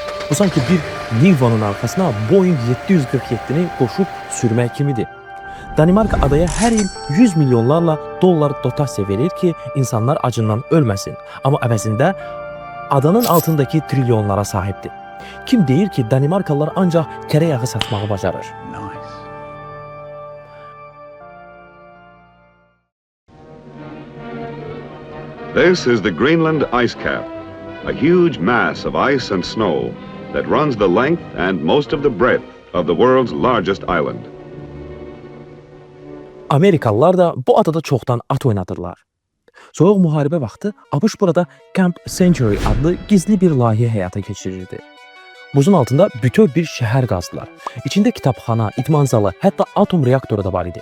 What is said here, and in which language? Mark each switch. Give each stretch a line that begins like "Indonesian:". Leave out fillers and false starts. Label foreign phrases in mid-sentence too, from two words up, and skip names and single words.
Azerbaijani: Bu sanki bir Niva'nın arxasına Boeing 747-ni qoşub sürmək kimidir. Danimarka adaya hər il 100 milyonlarla dollar dotasiya verir ki, insanlar acından ölməsin. Amma əvəzində adanın altındakı trilyonlara sahibdir. Kim deyir ki, Danimarkalılar ancaq kərə yağı satmağı bacarır?
English: This is the Greenland ice cap, a huge mass of ice and snow that runs the length and most of the breadth of the world's largest island.
Azerbaijani: Amerikalılar da bu adada çoxdan at oynadırlar. Soyuq müharibə vaxtı ABŞ burada Camp Century adlı gizli bir layihə həyata keçirirdi. Buzun altında bütöv bir şəhər qazdılar. İçində kitabxana, idman zalı, hətta atom reaktoru da var idi.